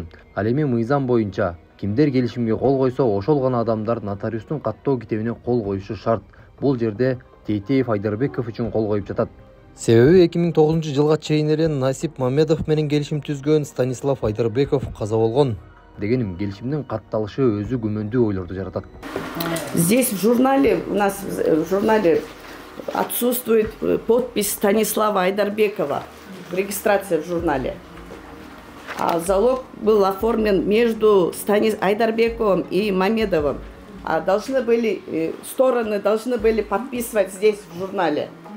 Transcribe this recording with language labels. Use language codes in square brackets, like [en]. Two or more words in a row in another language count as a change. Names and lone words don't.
[ky] Ал эми мыйзам боюнча кимдер келишимге кол койсо, ошол гана адамдар нотариустун каттоо китебине кол коюшу шарт. Бул жерде Тейтеев Айдарбеков үчүн кол коюп жатат. Себеби 2009 жылга чейин эле Насип Мамедов менен келишим түзгөн Станислав Айдарбеков каза болгон. Дегеним келишимдин катталышы өзү күмөндүү ойлорду жаратат. [ru] Здесь в журнале, у нас в журнале отсутствует подпись Станислава Айдарбекова, регистрация в журнале. А залог был оформлен между Айдарбековым и Мамедовым. А стороны должны были подписывать здесь в журнале.